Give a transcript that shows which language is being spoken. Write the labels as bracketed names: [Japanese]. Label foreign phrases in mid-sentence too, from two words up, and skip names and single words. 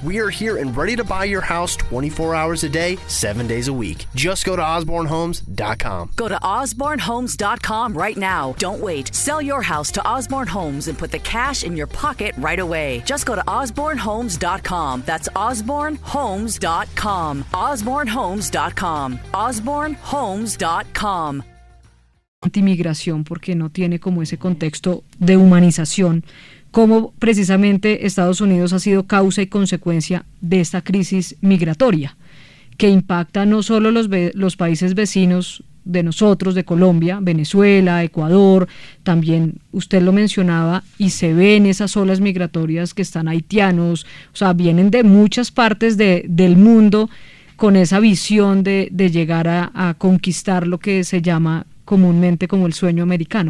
[English] We are here and ready to buy your house 24 hours a day, 7 days a week. Just go to osbornehomes.com. Go to osbornehomes.com right now. Don't wait. Sell your house to Osborne Homes and put the cash in your pocket right away. Just go to osbornehomes.com. That's osbornehomes.com. osbornehomes.com. osbornehomes.com. [Spanish] Antimigración, porque no tiene como ese contexto de humanización, como precisamente Estados Unidos ha sido causa y consecuencia de esta crisis migratoria, que impacta no solo los países vecinos de nosotros, de Colombia, Venezuela, Ecuador, también usted lo mencionaba, y se ven esas olas migratorias que están haitianos, o sea, vienen de muchas partes del mundo con esa visión de llegar a conquistar lo que se llama comúnmente como el sueño americano.